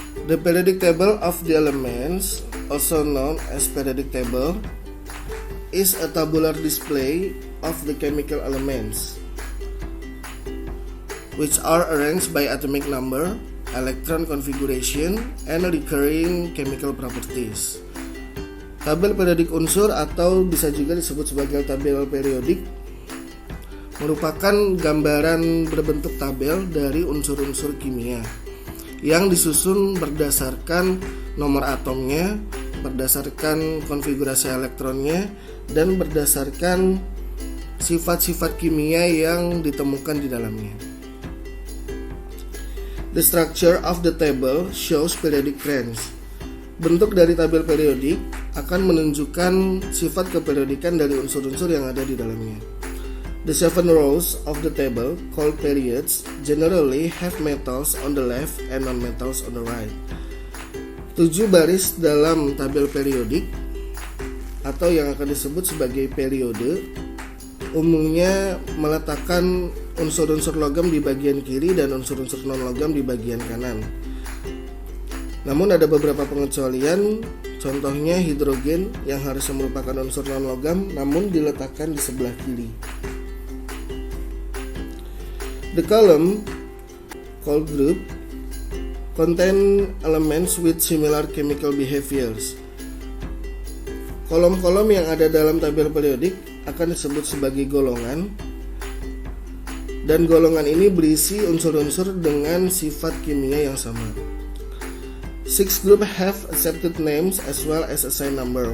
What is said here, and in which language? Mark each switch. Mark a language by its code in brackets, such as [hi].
[en] The periodic table of the elements, also known as periodic table, is a tabular display of the chemical elements, which are arranged by atomic number, electron configuration, and recurring chemical properties. [id] Tabel periodik unsur atau bisa juga disebut sebagai tabel periodik merupakan gambaran berbentuk tabel dari unsur-unsur kimia yang disusun berdasarkan nomor atomnya, berdasarkan konfigurasi elektronnya, dan berdasarkan sifat-sifat kimia yang ditemukan di dalamnya. [en] The structure of the table shows periodic trends. [id] Bentuk dari tabel periodik akan menunjukkan sifat keperiodikan dari unsur-unsur yang ada di dalamnya. [en] The 7 rows of the table, called periods, generally have metals on the left and non-metals on the right. [id] 7 baris dalam tabel periodik atau yang akan disebut sebagai periode umumnya meletakkan unsur-unsur logam di bagian kiri dan unsur-unsur non-logam di bagian kanan. Namun ada beberapa pengecualian, contohnya hidrogen yang harusnya merupakan unsur non-logam namun diletakkan di sebelah kiri. [en] The column, called group, contain elements with similar chemical behaviors. [id] Kolom-kolom yang ada dalam tabel periodik akan disebut sebagai golongan, dan golongan ini berisi unsur-unsur dengan sifat kimia yang sama. [en] 6 group have accepted names as well as assigned number.